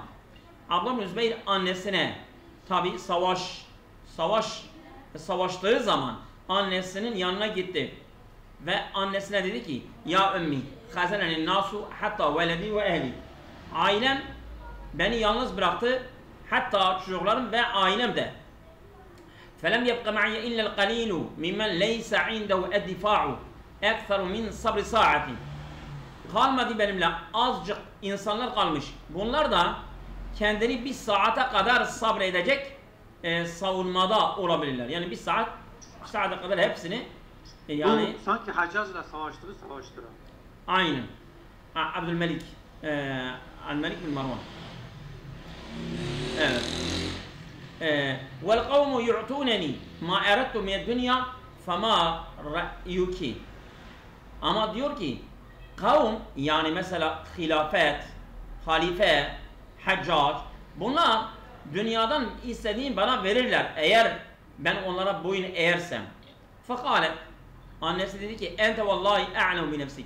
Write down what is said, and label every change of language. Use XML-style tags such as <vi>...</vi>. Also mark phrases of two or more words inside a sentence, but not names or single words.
<tr>Abdullah bin Zübeyir annesine tabi savaştığı zaman annesinin yanına gitti. Ve annesine dedi ki</tr> <ar>يا أمي خذلني الناس حتى ولدي وأهلي.</ar> <tr>Ailem beni yalnız bıraktı. Hatta çocuklarım ve ailem de.</tr> <ar>فَلَمْ يَبْقَ مَعِيَ إِلَّا الْقَلِيلُ مِمَّنْ لَيْسَ عِنْدَهُ الدِّفَاعُ اَكْثَرُ مِنْ صَبْرِ سَاعَةٍ.</ar> <tr>Kalmadı benimle azıcık insanlar kalmış. Bunlar da kendini bir saate kadar sabredecek savunmada olabilirler. Yani bir saate kadar hepsini yani... Bu sanki Hacaz'la savaştırır. Aynen. Abdülmelik. Abdülmelik bin Marwan. Evet.</tr> <ar>وَالْقَوْمُ يُعْتُونَنِي مَا اَرَدْتُ مِنَ الدُّنْيَا فَمَا رَأْيُكِ.</ar> <tr>Ama diyor ki kavm yani mesela hilafet, halife, haccac bunlar dünyadan istediğin bana verirler eğer ben onlara boyun eğersem.</tr> <ar>Fekale</ar> <tr>annesi dedi ki</tr> <ar>أنت والله أعلم بنفسك.</ar>